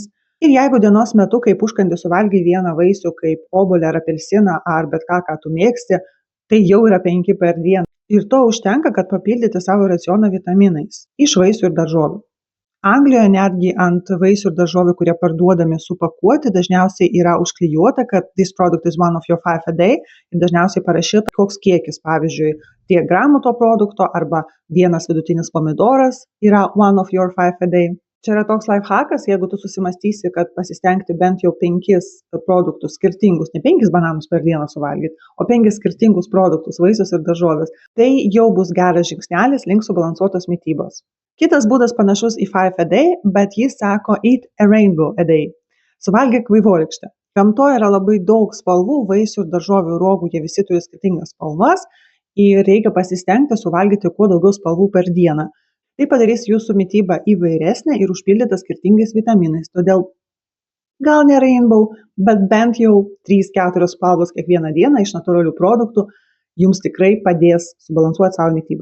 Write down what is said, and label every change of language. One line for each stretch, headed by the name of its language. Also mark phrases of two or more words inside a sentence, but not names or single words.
Lithuanian: Ir jeigu dienos metu, kaip užkandį suvalgai vieną vaisių, kaip obuolį ar apelsiną, ar bet ką tu mėgsti, tai jau yra 5 per dieną. Ir to užtenka, kad papildyti savo racioną vitaminais iš vaisių ir daržovių. Anglijoje netgi ant vaisių ir daržovių, kurie parduodami supakuoti, dažniausiai yra užklijuota, kad
English: this product is one of your 5 a day
Lithuanian: ir dažniausiai parašyta, koks kiekis, pavyzdžiui, tiek gramų to produkto arba vienas vidutinis pomidoras yra
English: one of your 5 a day.
Lithuanian: Čia yra toks
English: life hackas,
Lithuanian: jeigu tu susimastysi, kad pasistengti bent jau 5 produktus skirtingus, ne 5 bananus per dieną suvalgyti, o 5 skirtingus produktus, vaisius ir daržovės, tai jau bus geras žingsnelis link subalansuotos mitybos. Kitas būdas panašus į
English: 5 a day,
Lithuanian: bet jis sako
English: eat a rainbow a day.
Lithuanian: Suvalgyk vaivorykštę. Gamtoje yra labai daug spalvų, vaisių ir daržovių ir uogų, jie visi turi skirtingas spalvas ir reikia pasistengti suvalgyti kuo daugiau spalvų per dieną. Tai padarys jūsų mitybą įvairesnę ir užpildytą skirtingais vitaminais. Todėl gal ne rainbow, bet bent jau 3-4 spalvos kiekvieną dieną iš natūralių produktų jums tikrai padės subalansuoti savo mitybą.